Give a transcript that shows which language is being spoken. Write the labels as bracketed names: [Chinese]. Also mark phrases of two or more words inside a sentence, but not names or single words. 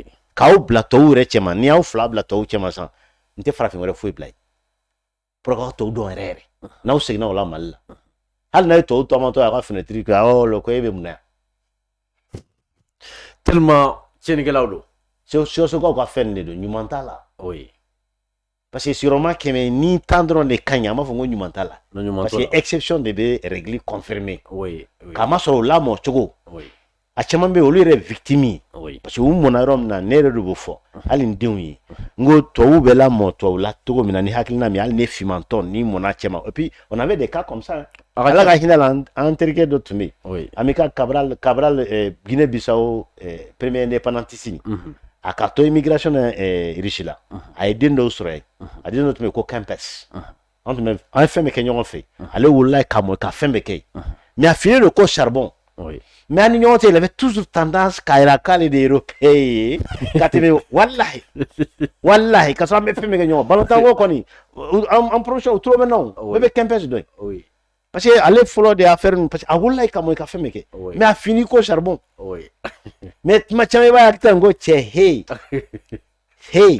[Bambara] k'aw bila tɔw yɛrɛ cɛma ni y'aw 2 bila tɔw cɛma san n tɛ farafin wɛrɛ foyi bila yen [French] pour que [Bambara] aw tɔw dɔn yɛrɛ yɛrɛ n'aw seginna o la Mali la hali n'a ye tɔw tɔmɔtɔ a ka fenêtre kɛ awɔ ko e bɛ mun na yan tellement tiɲɛnikɛlaw don Siyɔsokaw ka fɛn de don ɲuman t'a la [French] oui parce que [Bambara] sigiyɔrɔma 100 ni 10 dɔrɔn de ka ɲi an b'a fɔ ko ɲuman t'a la no ɲuman [French] parce que exception [Bambara] de bɛ [French] règle confirmer oui oui [Bambara] k'a ma sɔrɔ o lamɔ cogo [French] oui [Bambara] a caman bɛ yen olu yɛrɛ ye victime ye [French] oui [Bambara] parce que u mɔna yɔrɔ min na ne yɛrɛ de b'o fɔ hali n denw ye n ko tubabu bɛ lamɔ tubabu la cogo min na ni hakilina min hali ne fimantɔ ni mɔna cɛma [French] et puis on avait des cas comme ça [Bambara] ala ka hinɛ la an terikɛ dɔ tun bɛ yen [French] oui [Bambara] Amilcar Cabral Guinée Bissau [French] premier indépendantiste [Bambara] a ka to [French] immigration riche [Bambara] la a ye den dɔw sɔrɔ yen a den dɔ tun bɛ yen ko Kempes an ye fɛn bɛɛ kɛ ɲɔgɔn fɛ ale wolola ka mɔ ka fɛn bɛɛ kɛ yen mais a fini don ko charbon [French] oui [Bambara] mais ani ɲɔgɔn cɛ [French] il avait toujours tendance [Bambara] k'a jira k'ale de ye européen ye ka tɛmɛ walahi ka sɔrɔ an bɛ fɛn bɛɛ kɛ ɲɔgɔn ballon ko kɔni an professeur u tulo bɛ na o bɛɛ bɛ Kempes dɔn [French] oui parce que [Bambara] ale fɔlɔ de affaire ninnu [French] parce que [Bambara] a wolola ka mɔ ka fɛn bɛɛ kɛ mais a fini ko charbon [French] oui [Bambara] mais tuma caman i b'a ye a tɛ n ko cɛ hey